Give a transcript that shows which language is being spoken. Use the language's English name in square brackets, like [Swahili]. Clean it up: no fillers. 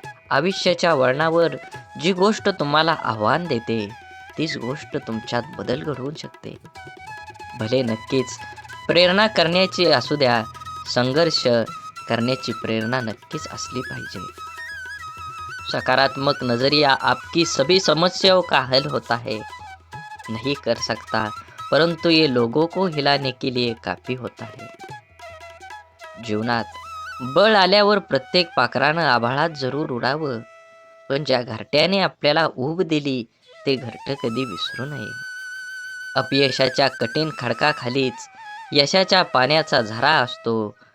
[Marathi] आयुष्याच्या वळणावर जी गोष्ट तुम्हाला आव्हान देते तीच गोष्ट तुमच्यात बदल घडवू शकते. भले नक्कीच प्रेरणा करण्याची असू द्या, संघर्ष करण्याची प्रेरणा नक्कीच असली पाहिजे. [Hindi] सकारात्मक नजरिया आपकी सभी समस्याओं का हल होता है नहीं कर सकता, परंतु ये लोगों को हिलाने के लिए काफी होता है. [Marathi] जीवनात बळ आल्यावर प्रत्येक पाखरानं आभाळात जरूर उडावं, पण ज्या घरट्याने आपल्याला ऊब दिली ते घरटं कधी विसरू नये. अपयशाच्या कठीण खडकाखालीच यशाच्या पाण्याचा झरा असतो.